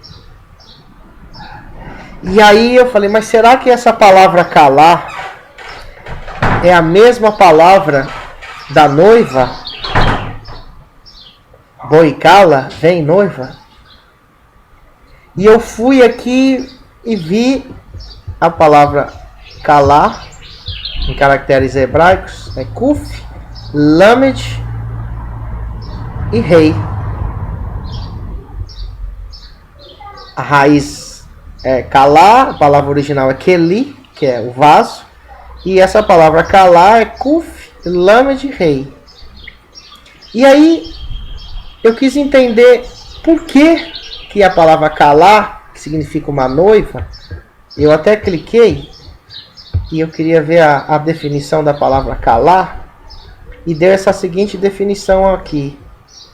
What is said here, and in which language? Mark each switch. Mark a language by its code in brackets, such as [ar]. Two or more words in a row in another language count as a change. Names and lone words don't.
[pt] E aí eu falei, mas será que essa palavra kalá é a mesma palavra da noiva? Boicala, vem noiva. E eu fui aqui e vi a palavra kalá, em caracteres hebraicos, é kuf, lamed e rei. A raiz é kalá, a palavra original é keli, que é o vaso, e essa palavra kalá é kuf, lamed e rei. E aí eu quis entender por que a palavra kalá, que significa uma noiva, eu até cliquei e eu queria ver a definição da palavra kalá, e deu essa seguinte definição aqui.